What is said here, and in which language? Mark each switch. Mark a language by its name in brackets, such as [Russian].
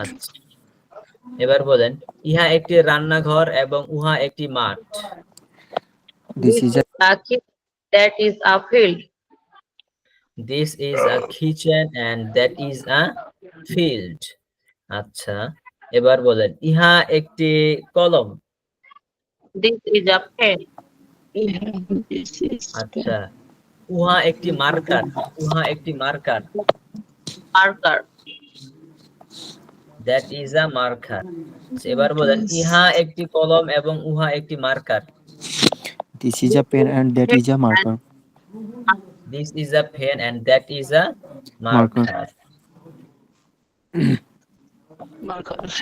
[Bangla] আচ্ছা এবার বলেন ইহা একটি রান্নাঘর এবং উহা একটি মাঠ। [English] This is a A kitchen. That is a field. This is a kitchen and that is a field. [Bangla] আচ্ছা এবার বলেন ইহা একটি কলম। [English] This is a pen. This is [Bangla] আচ্ছা উহা একটি মার্কার। উহা একটি marker. [English] Marker. That is a marker. [Bangla] এবার বলেন ইহা একটি কলম এবং উহা একটি marker. [English] this is a pen and that is a marker. This is a pen and that is a Marker. marker. [Bangla] Marker.